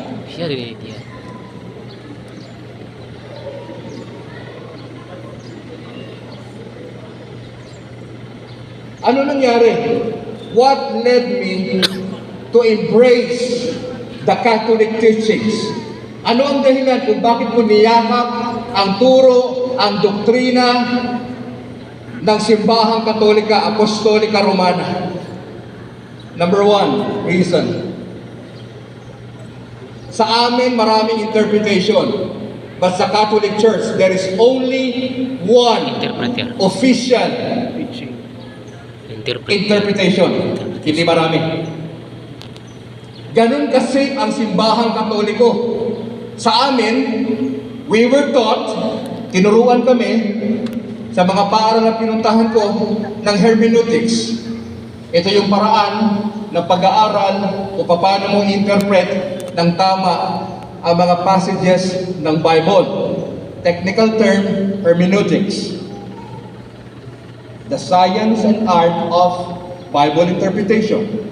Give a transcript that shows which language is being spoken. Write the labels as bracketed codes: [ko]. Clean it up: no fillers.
[tl] Siya rin idea. Ano nangyari? [en] What led me to embrace the Catholic teachings? [tl] Ano ang dahilan kung bakit ko niyakap ang turo, ang doktrina ng Simbahang Katolika Apostolika Romana? [en] Number 1, reason. [tl] Sa amin, maraming interpretation. [en] But sa Catholic Church, there is only one Interpreter. official interpretation. [tl] Hindi marami. Ganun kasi ang Simbahang Katoliko. Sa amin, [en] we were taught, [tl] tinuruan kami, sa mga paaral na pinuntahan ko, ng hermeneutics. Ito yung paraan ng pag-aaral o paano mo interpret ng tama ang mga passages ng Bible. [en] Technical term, hermeneutics. The science and art of Bible interpretation.